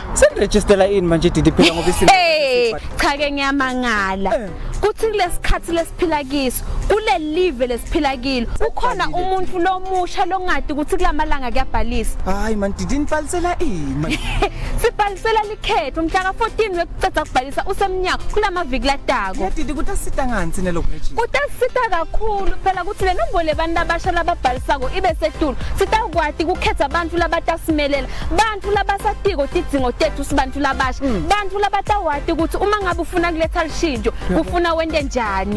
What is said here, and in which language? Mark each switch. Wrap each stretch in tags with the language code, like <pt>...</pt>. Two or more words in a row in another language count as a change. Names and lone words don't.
<ss>Sengiregistela ini manje Didi phela ngoba isimo. Hey, cha ke ngiyamangala. Kuthi kulesikhathi lesiphila kiso, kule live lesiphila kilo, ukhona umuntu lomusha longadi ukuthi kulamalanga kuyabhalisa. Hayi man Didi nibhalisela ini? Sibhalisela likhetho mhla ka 14 wekuceda kubhalisa usemnyaka kulamaviki latako. Ya Didi kutasita ngani nelokhu register? Kutasita kakhulu phela ukuthi le nombolo lebantu abasha lababhalisako ibe setulu. Sitakwati ukukhetha abantu labatasimelela, bantu labasatiko tidzingo tethu sibantu labasha, bantu labatawati ukuthi uma ngabe ufuna kuletha lishinjo, ufuna wende njani.</ss>